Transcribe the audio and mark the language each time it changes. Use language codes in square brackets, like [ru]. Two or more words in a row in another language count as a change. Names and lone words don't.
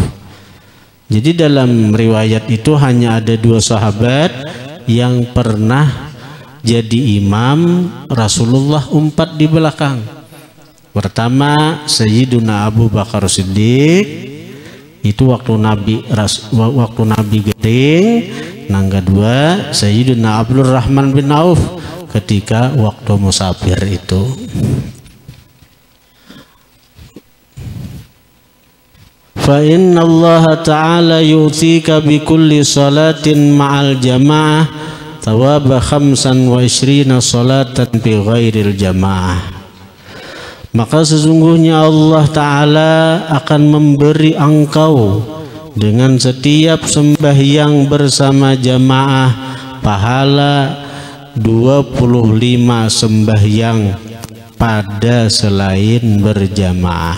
[bjn] Jadi dalam riwayat itu hanya ada 2 sahabat yang pernah jadi imam, Rasulullah umpat di belakang. Pertama Sayyiduna Abu Bakar Siddiq, itu waktu Nabi gering. Nang kedua Sayyiduna Abdurrahman bin Auf ketika waktu musafir itu. [ar] فإن الله تعالى يعطيك بكل صلاة مع الجماعة ثواب 25 صلاة بغير الجماعة. [id] Maka sesungguhnya Allah Ta'ala akan memberi engkau dengan setiap sembahyang bersama jamaah pahala 25 sembahyang pada selain berjamaah.